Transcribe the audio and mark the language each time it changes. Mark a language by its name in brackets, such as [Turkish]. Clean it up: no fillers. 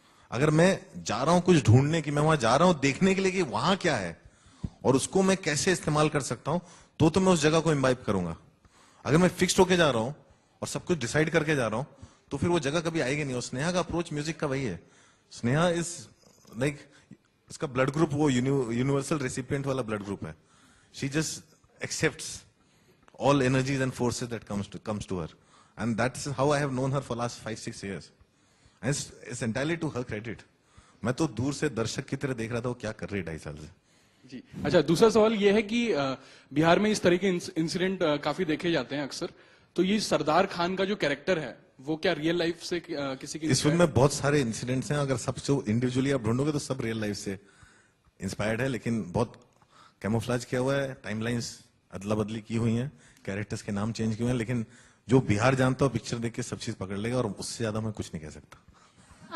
[Hindi] अगर मैं जा रहा हूं कुछ ढूंढने की, मैं वहां जा रहा हूं देखने के लिए कि वहां क्या है और उसको मैं कैसे इस्तेमाल कर सकता हूं, तो मैं उस जगह को इम्बाइब करूंगा। अगर मैं फिक्स्ड होके जा रहा हूं और सब कुछ डिसाइड करके जा रहा हूं, तो फिर वो जगह कभी आएगी नहीं। और स्नेहा का अप्रोच म्यूजिक का वही है। स्नेहा [English] is like, [Hindi] इसका ब्लड ग्रुप वो यूनिवर्सल रेसिपिएंट वाला ब्लड ग्रुप है। [English] She just accepts all energies and forces that comes to her, and that's how I have known her for last 5-6 years, and it's entirely to her credit. [Hindi] मैं तो दूर से दर्शक की तरह देख रहा था वो क्या कर रही है 2.5 साल से। जी अच्छा, दूसरा सवाल ये है कि बिहार में इस तरह के इंसिडेंट काफी देखे जाते हैं अक्सर, तो ये सरदार खान का जो कैरेक्टर है वो क्या रियल लाइफ से किसी की? इस फिल्म में बहुत सारे इंसिडेंट्स हैं, अगर सब जो इंडिविजुअली आप ढूंढोगे तो सब रियल लाइफ से इंस्पायर्ड है, लेकिन बहुत कैमोफ्लेज किया हुआ है, टाइमलाइंस अदला बदली की हुई है, कैरेक्टर्स के नाम चेंज किए हैं, लेकिन जो बिहार जानता हो पिक्चर देख के सब चीज पकड़ लेगा, और उससे ज्यादा मैं कुछ नहीं कह सकता।